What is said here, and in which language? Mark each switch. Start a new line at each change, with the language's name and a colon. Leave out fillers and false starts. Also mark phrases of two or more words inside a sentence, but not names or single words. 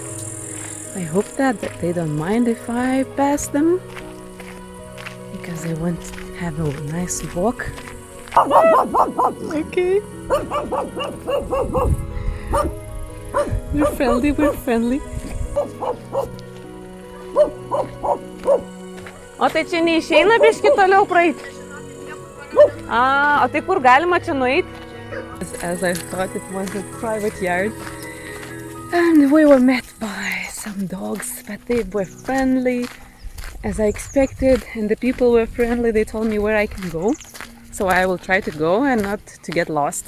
English: I hope that they don't mind if I pass them, because I want to have a nice walk. Okay. We're friendly.
Lithuanian: O tai čia neišeina biškį toliau praeiti? O tai kur galima čia nueiti?
English: As I thought it was a private yard. And we were met by some dogs, but they were friendly as I expected, and the people were friendly. They told me where I can go, so I will try to go and not to get lost.